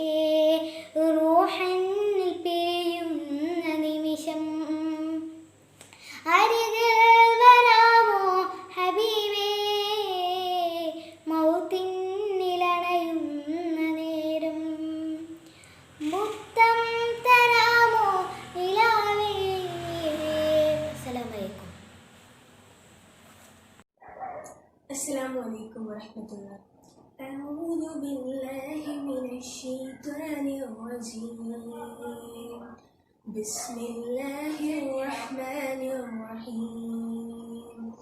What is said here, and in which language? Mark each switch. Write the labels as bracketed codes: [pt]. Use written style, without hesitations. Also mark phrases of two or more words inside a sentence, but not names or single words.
[ml] റൂഹന്നിൽ പിരിയുന്ന നിമിഷം അരികിൽ വരാമോ ഹബീബേ? മൗത്തിനിലണയുന്ന നേരം മുത്തം തരാമോ നിലാവേ? [ar] السلام عليكم. السلام عليكم ورحمة الله. أعوذ بالله من الشيطان الرجيم. بسم الله الرحمن الرحيم.